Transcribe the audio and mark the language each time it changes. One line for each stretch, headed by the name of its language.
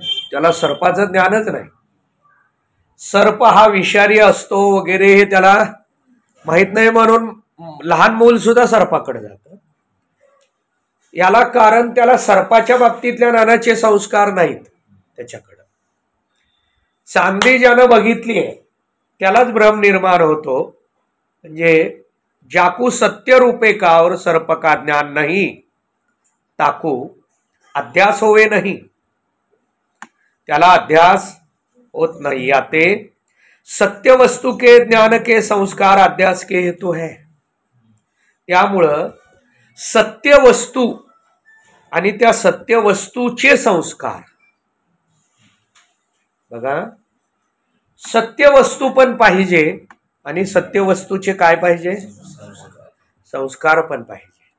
Marathi: त्याला सर्पाचं ज्ञानच नाही. सर्प हा विषारी असतो वगैरे हे त्याला माहित नाही, म्हणून लहान मूल सुद्धा सर्पाकडे जातं. याला कारण त्याला सर्पाच्या बाबतीतल्या ज्ञानाचे संस्कार नाहीत त्याच्याकडे. चांदी ज्यानं बघितली आहे त्यालाच भ्रम निर्माण होतो.
Hindi: म्हणजे जाकू सत्य रूपे का और सर्प का ज्ञान नहीं ताकू अध्यास होवे नहीं.
Marathi: त्याला अध्यास होत
Hindi: नहीं. आते सत्य वस्तू के ज्ञान के संस्कार अध्यास के हेतु है.
Marathi: त्यामुळं सत्य वस्तू आणि त्या सत्य वस्तूचे संस्कार बघा. सत्य वस्तू पण पाहिजे आणि सत्य वस्तूचे काय पाहिजे? संस्कार पण पाहिजे.